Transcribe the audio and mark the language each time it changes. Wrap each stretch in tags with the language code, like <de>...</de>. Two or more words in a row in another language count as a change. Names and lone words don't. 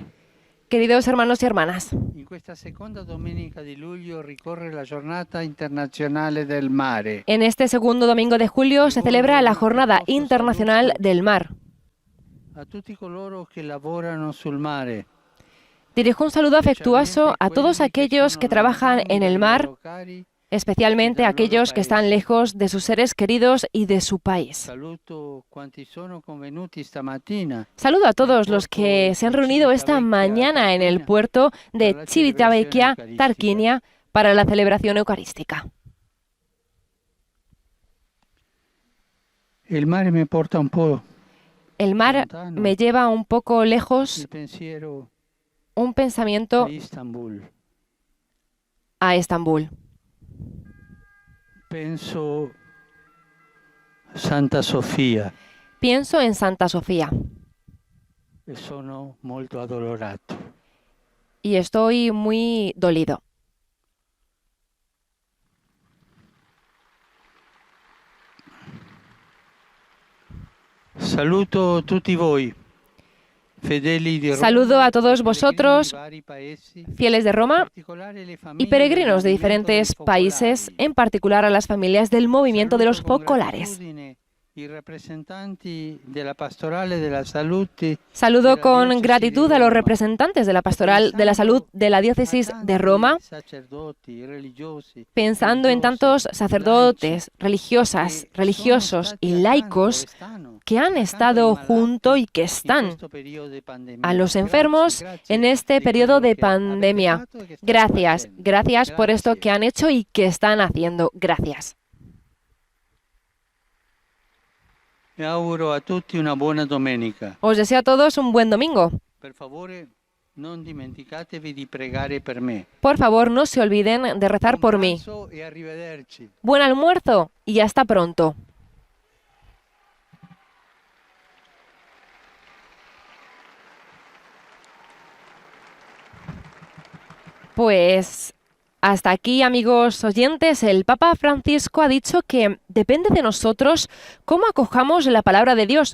<es>Queridos hermanos y hermanas,</es> <it>in questa seconda domenica di luglio ricorre la giornata internazionale del mare.</it> <es>en este segundo domingo de julio se celebra la Jornada Internacional del Mar.</es> <it>A tutti coloro che lavorano sul mare,</it> <es>Dirijo un saludo afectuoso a todos aquellos que trabajan en el mar, especialmente a aquellos que están lejos de sus seres queridos y de su país.</es> <it>saluto quanti sono convenuti stamattina</it> <es>Saludo a todos los que se han reunido esta mañana en el puerto de Civitavecchia, Tarquinia, para la celebración eucarística.</es> <it>il mare mi porta un po'</it> <es>El mar me lleva un poco lejos,</es> <it>il pensiero</it> <es>un pensamiento</es> <it>a Istanbul.</it> <es>a Estambul.</es> <it>Penso a Santa Sofia</it> <es>Pienso en Santa Sofía</es> <it>e sono molto addolorato.</it> <es>y estoy muy dolido.</es> <it>Saluto tutti voi, fedeli di Roma,</it> <es>Saludo a todos vosotros,</es> <it>peregrini di vari paesi,</it> <es>fieles de Roma</es> <it>in particolare le</it> <es>y</es> <it>famiglie</it> <es>peregrinos de</es> <it>del</it> <es>diferentes</es> <it>movimento dei</it> <es>países,</es> <it>focolari.</it> <es>en particular a las familias del movimiento de los</es> <it>Saluto con</it> <es>focolares.</es> <it>gratitudine i rappresentanti della pastorale della salute.</it> <es>Saludo</es> <it>della</it> <es>con</es> <it>diocesi</it> <es>gratitud</es> <it>di</it> <es>a los</es> <it>Roma,</it> <es>representantes de la Pastoral de la Salud de la Diócesis de Roma,</es> <it>sacerdoti, religiosi,</it> <es>pensando en tantos sacerdotes, religiosas, religiosos y laicos que han estado junto y que están a los enfermos en este periodo de pandemia. Gracias, gracias por esto que han hecho y que están haciendo. Gracias.</es> <it>Mi auguro a tutti una buona domenica.</it> <es>Os deseo a todos un buen domingo.</es> <it>Per favore, non dimenticatevi di pregare per me.</it> <es>Por favor, no se olviden de rezar por mí.</es> <it>Buon pranzo e arrivederci.</it> <es>Buen almuerzo y hasta pronto. Pues Hasta aquí, amigos oyentes, el Papa Francisco ha dicho que depende de nosotros cómo acojamos la palabra de Dios.</es>